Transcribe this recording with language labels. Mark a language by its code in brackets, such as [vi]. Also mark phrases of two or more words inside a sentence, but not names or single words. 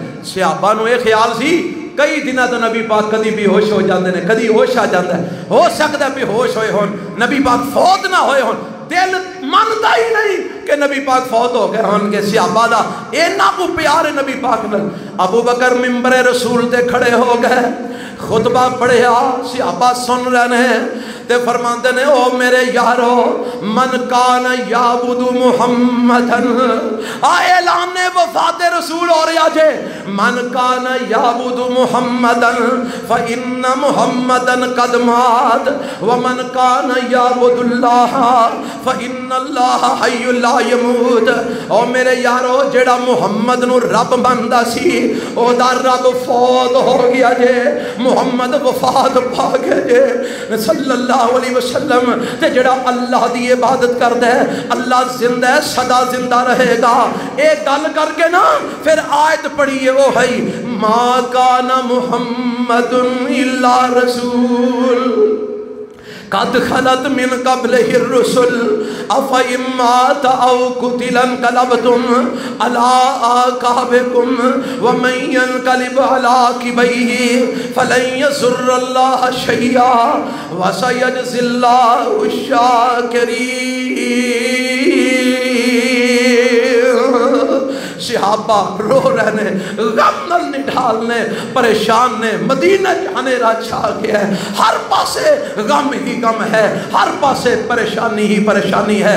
[pa] صحابہ نو ایک خیال سی کئی دنہ تو نبی پاک کدی بھی ہوش ہو جاندے نے، کدی ہوش آ جاندہ ہے، ہو سکتا ہے بھی ہوش ہوئے ہون، نبی پاک فوت نہ ہوئے ہون، دل مانتا ہی نہیں کہ نبی پاک فوت ہو گئے ہون کے۔ صحابہ دا اینا کو پیار نبی پاک نے۔ ابو بکر ممبر رسول تے کھڑے ہو گئے، خطبہ پڑھیا، صحابہ سن رہے ہیں تے فرماندے نے او میرے یارو، [ar] من کان یعبد محمدن، [pa] اعلان وفات رسول ہو رہا جے، [ar] من کان یعبد محمدن فإن محمدن قد مات، ومن کان یعبد اللہ فإن اللہ حی لا یموت۔ [pa] او میرے یارو جیڑا محمد نو رب بندا سی، او دا رب فوت ہو گیا جے، محمد وفات پا گئے جے [ar] صلی اللہ علیہ وسلم، [pa] تے جڑا اللہ دی عبادت کردا ہے اللہ زندہ ہے، سدا زندہ رہے گا۔ ایک گل کر کے نا پھر آیت پڑھی ہے، وہ ہے [ar] ما کان محمد الا رسول قد خلت من قبلہ الرسل افئن مات او قتل انقلبتم علی اعقابکم ومن ينقلب علی عقبیہ فلن یضر اللہ شیئا وسیجزی اللہ الشاکرین۔ [pa] صحابہ رو رہنے، غم نل نڈھالنے، پریشان نے، مدینہ جانے را چھا گیا ہے، ہر پاسے غم ہی غم ہے، ہر پاسے پریشانی ہی پریشانی ہے۔